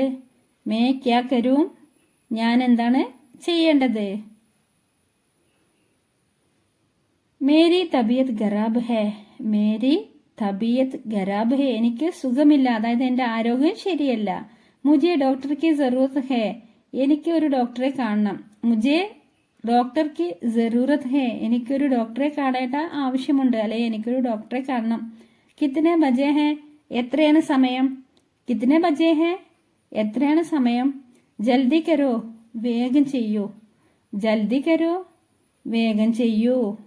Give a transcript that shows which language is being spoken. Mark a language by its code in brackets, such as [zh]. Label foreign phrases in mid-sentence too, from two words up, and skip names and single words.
[hi] मैं क्या करूँ, [ml] ഞാൻ എന്താണ് ചെയ്യേണ്ടത്? [hi] मेरी तबीयत खराब है, मेरी तबीयत खराब है, [ml] എനിക്ക് സുഖമില്ല, അതായത് എന്റെ ആരോഗ്യം ശരിയല്ല. [hi] मुझे डॉक्टर की जरूरत है, [ml] എനിക്ക് ഒരു ഡോക്ടറെ കാണണം. [hi] मुझे डॉक्टर की जरूरत है, [ml] എനിക്കൊരു ഡോക്ടറെ കാണേണ്ട ആവശ്യമുണ്ട്, അല്ലെ എനിക്കൊരു ഡോക്ടറെ കാണണം. [hi] कितने बजे हैं, [ml] എത്രയാണ് സമയം? [hi] कितने बजे हैं, [ml] എത്രയാണ് സമയം? [hi] जल्दी करो, [ml] വേഗം ചെയ്യൂ. [hi] जल्दी करो, [ml] വേഗം ചെയ്യൂ.